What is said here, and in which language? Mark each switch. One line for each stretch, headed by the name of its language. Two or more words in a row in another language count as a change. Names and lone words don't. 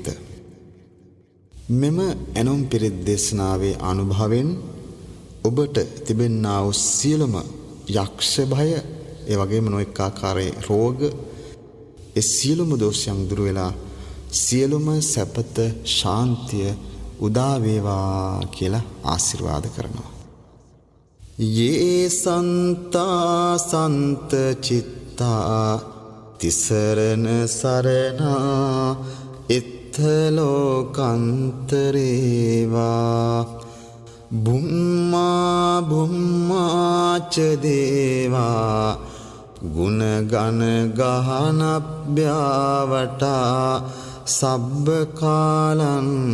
Sinhala: මෙම ඇනවුම් පිරිත් දේශනාවේ අනුභවයෙන් ඔබට තිබෙන්නා වූ සියලුම යක්ෂ භය, ඒ වගේම නොඑක ආකාරයේ රෝග, ඒ සියලුම දෝෂයන් දුර වෙලා සියලුම සැපත, ශාන්තිය උදා වේවා කියලා ආශිර්වාද කරනවා.
Pali: යේ සන්තා සන්ත චිත්තා තිසරණ සරණා ඉත්ථ ලෝකන්තරේවා බුම්මා බුම්මා ච දේවා ගුණ ගණ ගහනභ්‍යාවටා සබ්බ කාලං